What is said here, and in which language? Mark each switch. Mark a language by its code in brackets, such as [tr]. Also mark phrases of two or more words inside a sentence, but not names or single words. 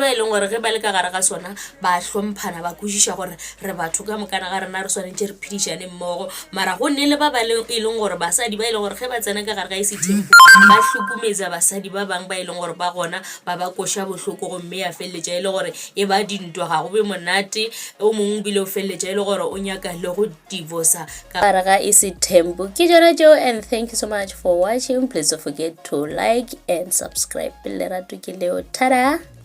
[nso] e leng gore ge ba le ka gare ga sona ba hlomphana ba kwešiša gore re batho ka mokana ga rena re swanetše re phedišane mmogo mara go nne le ba ba e leng gore basadi ba e leng gore ge ba tsena ka gare ga Isithembu ba hlokometsa basadi ba bangwe ba e leng gore ba gona ba ba koša bohloko gomme ya felletša e le gore e ba dintwa ga go be monate o mongwe bile o felletša e le gore o nyaka le go divorca ka gare ga Isithembu ke jona tšeo [en] and thank you so much for watching please don't forget to like and subscribe [nso] lerato ke leo tada